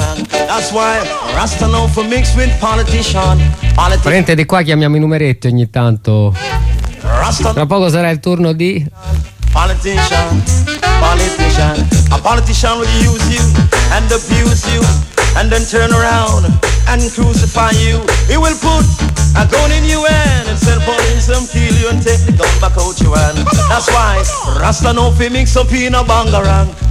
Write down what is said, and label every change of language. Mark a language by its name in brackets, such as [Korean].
[English] That's why Rasta no for mix with politician. [Italian] Parente di qua, chiamiamo i numeretti ogni tanto. Tra poco sarà il turno di [English] politician. Politician. A politician will use you and abuse you and then turn around and crucify you. He will put a gun in your hand and send police and kill you and take the gun back out your hand. That's why Rasta no fi mix up in a bangarang.